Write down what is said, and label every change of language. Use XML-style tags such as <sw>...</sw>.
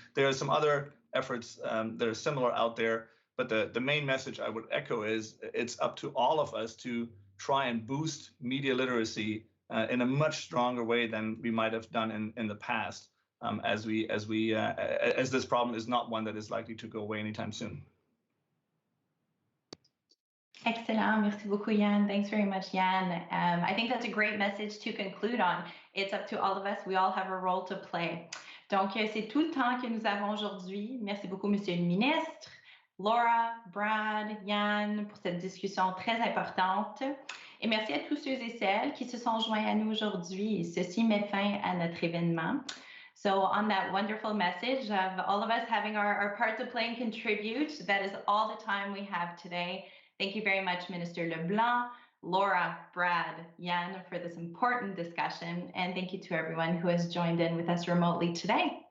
<en>There are some other efforts that are similar out there, but the main message I would echo is it's up to all of us to try and boost media literacy in a much stronger way than we might have done in the past, as this problem is not one that is likely to go away anytime soon. Excellent.</en> <fr>Merci beaucoup, Yann.</fr> <en>Thanks very much, Yann. I think that's a great message to conclude on. It's up to all of us. We all have a role to play.</en> <fr>Donc, c'est tout le temps que nous avons aujourd'hui. Merci beaucoup, Monsieur le Ministre, Laura, Brad, Yann, pour cette discussion très importante. Et merci à tous ceux et celles qui se sont joints à nous aujourd'hui. Ceci met fin à notre événement.</fr> <en>So on that wonderful message of all of us having our part to play and contribute, that is all the time we have today. Thank you very much, Minister LeBlanc, Laura, Brad, Yann, for this important discussion. And thank you to everyone who has joined in with us remotely today.</en>